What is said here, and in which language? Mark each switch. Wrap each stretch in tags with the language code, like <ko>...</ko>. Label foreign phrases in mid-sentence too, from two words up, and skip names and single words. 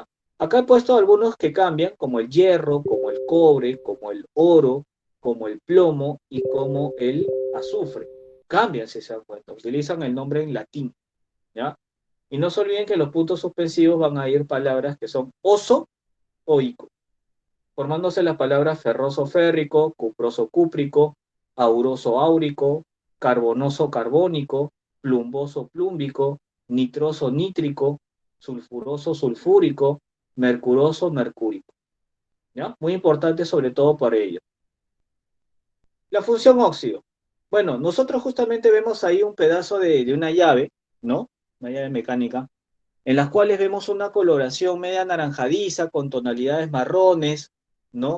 <es>Acá he puesto algunos que cambian, como el hierro, como el cobre, como el oro, como el plomo y como el azufre. Cambian, si se dan cuenta. Utilizan el nombre en latín. ¿Ya? Y no se olviden que los puntos suspensivos van a ir palabras que son oso o ico, formándose las palabras ferroso férrico, cuproso cúprico, auroso áurico, carbonoso carbónico, plumboso plúmbico, nitroso nítrico, sulfuroso sulfúrico, mercuroso mercúrico. ¿Ya? Muy importante sobre todo para ello. La función óxido. Bueno, nosotros justamente vemos ahí un pedazo de una llave, ¿no? Una llave mecánica, en las cuales vemos una coloración media anaranjadiza con tonalidades marrones, ¿no?</es>